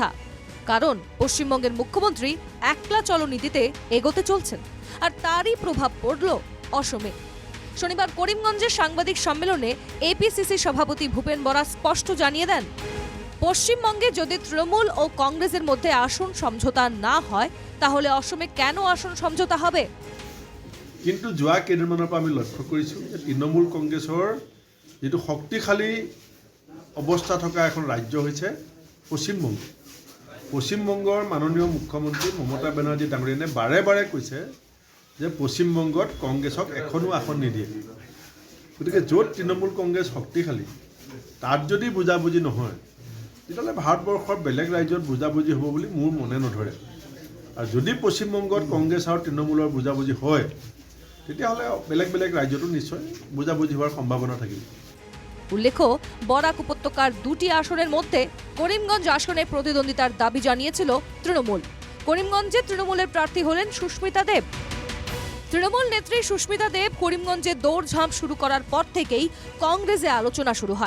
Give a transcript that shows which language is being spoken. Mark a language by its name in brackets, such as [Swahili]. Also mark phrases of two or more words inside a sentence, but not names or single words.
[Bangla] কারণ পশ্চিমবঙ্গের মুখ্যমন্ত্রী একলা চলো নীতিতে এগোতে চলছেন, আর তারই প্রভাব পড়ল অসমে। শনিবার করিমগঞ্জের সাংবাদিক সম্মেলনে এপিসিসি সভাপতি ভূপেন বরা স্পষ্ট জানিয়ে দেন, পশ্চিমবঙ্গে যদি তৃণমূল ও কংগ্রেসের মধ্যে আসন সমঝোতা না হয়, তাহলে অসমে কেন আসন সমঝোতা হবে? [Assamese] কিন্তু যোৱা কেইদিনমানৰ পৰা আমি লক্ষ্য কৰিছোঁ যে তৃণমূল কংগ্ৰেছৰ যিটো শক্তিশালী অৱস্থা থকা এখন ৰাজ্য হৈছে পশ্চিমবংগ। পশ্চিমবংগৰ মাননীয় মুখ্যমন্ত্ৰী মমতা বেনাৰ্জী ডাঙৰীয়ানে বাৰে বাৰে কৈছে যে পশ্চিমবংগত কংগ্ৰেছক এখনো আসন নিদিয়ে। গতিকে য'ত তৃণমূল কংগ্ৰেছ শক্তিশালী তাত যদি বুজাবুজি নহয়, তেতিয়াহ'লে ভাৰতবৰ্ষৰ বেলেগ ৰাজ্যত বুজাবুজি হ'ব বুলি মোৰ মনে নধৰে। আৰু যদি পশ্চিমবংগত কংগ্ৰেছ আৰু তৃণমূলৰ বুজাবুজি হয়, তেতিয়াহ'লে বেলেগ বেলেগ ৰাজ্যতো নিশ্চয় বুজাবুজি হোৱাৰ সম্ভাৱনা থাকিব। [Bangla] উল্লেখ্য, বরাক উপত্যকার 2টি আসনের মধ্যে করিমগঞ্জ আসনে প্রতিদ্বন্দ্বিতার দাবি জানিয়েছিল তৃণমূল। করিমগঞ্জে তৃণমূলের প্রার্থী হলেন সুস্মিতা দেব। তৃণমূল নেত্রী সুস্মিতা দেব করিমগঞ্জে দৌড়ঝাঁপ শুরু করার পর থেকেই কংগ্রেসে আলোচনা শুরু হয়।